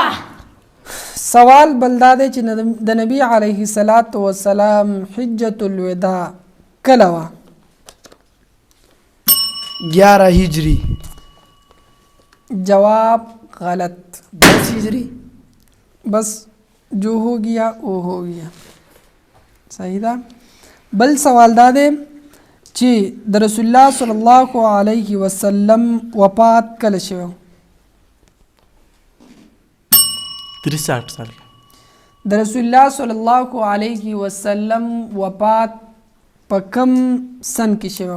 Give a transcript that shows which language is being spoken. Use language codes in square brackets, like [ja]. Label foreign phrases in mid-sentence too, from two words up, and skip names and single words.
[ps] سوال بل دا دی چې د [ar] نبی علیه السلام حجة الوداع [ps] کله وه؟ 11 هجری. جواب غلط. 10 هجری. [ur] بس جو ہو گیا وہ ہو گیا. [ps] صحیح ده. بل سوال دا دی چې د [ar] رسول الله صلی الله علیه وسلم [ps] وفات کله شوی؟ 63 سال. د [ar] رسول الله صلی الله علیه وسلم [ps] وفات په کم سن کې شوی؟